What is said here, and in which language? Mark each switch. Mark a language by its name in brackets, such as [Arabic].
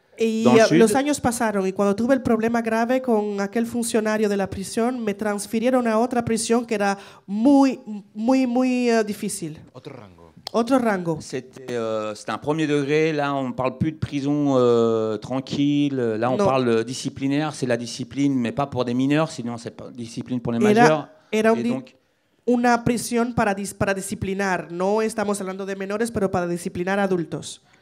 [Spanish] Y los años pasaron y cuando tuve el problema grave con aquel funcionario de la prisión, me transfirieron a otra prisión que era muy difícil. Otro rango. Otro rango. [French] C'était un premier degré. Là, on ne parle plus de prison tranquille. Là, on parle disciplinaire. C'est la discipline, mais pas pour des mineurs, sinon c'est pas discipline pour les majeurs. [Spanish] Era una prisión para disciplinar. No estamos hablando de menores, pero para disciplinar adultos.